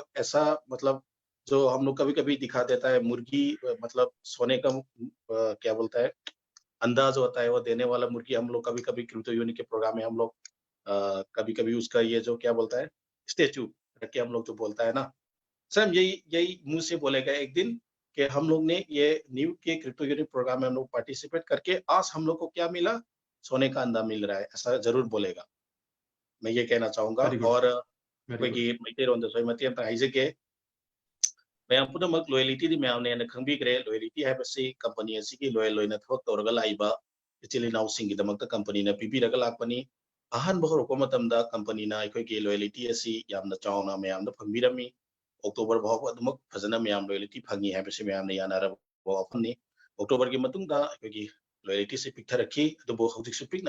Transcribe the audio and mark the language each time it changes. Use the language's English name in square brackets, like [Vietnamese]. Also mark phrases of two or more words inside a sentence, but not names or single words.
[Hindi] ऐसा मतलब जो हम लोग कभी-कभी दिखा देता है मुर्गी मतलब सोने का क्या बोलता है अंदाज होता है वो देने वाला मुर्गी हम लोग कभी-कभी क्रिप्टो यूनि के प्रोग्राम में हम लोग कभी-कभी उसका ये जो क्या बोलता है स्टैचू रख के हम लोग जो बोलता है ना, सेम यही यही मुँह से बोलेगा एक दिन कि हम लोग ने ये न्यू के क्रिप्टो यूनि प्रोग्राम में हम लोग पार्टिसिपेट करके आज हम लोग को क्या मिला? सोने का अंडा मिल रहा है, ऐसा ज़रूर बोलेगा। मैं ये कहना चाहूँगा [English] very good, [Hindi] और [English] very good. [Manipuri] ꯑꯩꯈꯣꯏꯒꯤ ꯃꯩꯇꯩꯔꯣꯟꯗꯁꯨ ꯑꯩ ꯃꯇꯦꯡ ꯑꯃꯇ ꯍꯥꯏꯖꯒꯦ ꯃꯌꯥꯝ ꯄꯨꯝꯅꯃꯛ ꯂꯣꯌꯦꯜꯇꯤꯗꯤ ꯃꯌꯥꯝꯅ ꯍꯦꯟꯅ ꯈꯪꯕꯤꯈ꯭ꯔꯦ ꯂꯣꯌꯦꯜꯇꯤ ꯍꯥꯏꯕꯁꯤ ꯀꯝꯄꯅꯤ ꯑꯁꯤꯒꯤ ꯂꯣꯌꯦꯜ ꯑꯣꯏꯅ ꯊꯕꯛ ꯇꯧꯔꯒ ꯂꯥꯛꯏꯕ ꯏꯆꯤꯜ ꯏꯅꯥꯎꯁꯤꯡꯒꯤꯗꯃꯛꯇ ꯀꯝꯄꯅꯤꯅ ꯄꯤꯕꯤꯔꯒ ꯂꯥꯛꯄꯅꯤ ꯑꯍꯥꯟꯕ ꯍꯧꯔꯛꯄ ꯃꯇꯝꯗ ꯀꯝꯄꯅꯤꯅ ꯑꯩꯈꯣꯏꯒꯤ ꯂꯣꯌꯦꯜꯇꯤ ꯑꯁꯤ ꯌꯥꯝꯅ ꯆꯥꯎꯅ ꯃꯌꯥꯝꯗ ꯐꯪꯕꯤꯔꯝꯃꯤ ꯑꯣꯛꯇꯣꯕꯔ ꯐꯥꯎꯕ ꯑꯗꯨꯃꯛ ꯐꯖꯅ ꯃꯌꯥꯝ ꯂꯣꯌꯦꯜꯇꯤ ꯐꯪꯉꯤ ꯍꯥꯏꯕꯁꯤ ꯃꯌꯥꯝꯅ ꯌꯥꯅꯔꯕ ꯋꯥꯐꯝꯅꯤ ꯑꯣꯛꯇꯣꯕꯔꯒꯤ ꯃꯇꯨꯡꯗ ꯑꯩꯈꯣꯏꯒꯤ ꯂꯣꯌꯦꯜꯇꯤꯁꯤ ꯄꯤꯛꯊꯔꯛꯈꯤ ꯑꯗꯨꯕꯨ ꯍꯧꯖꯤꯛꯁꯨ ꯄꯤꯛꯅ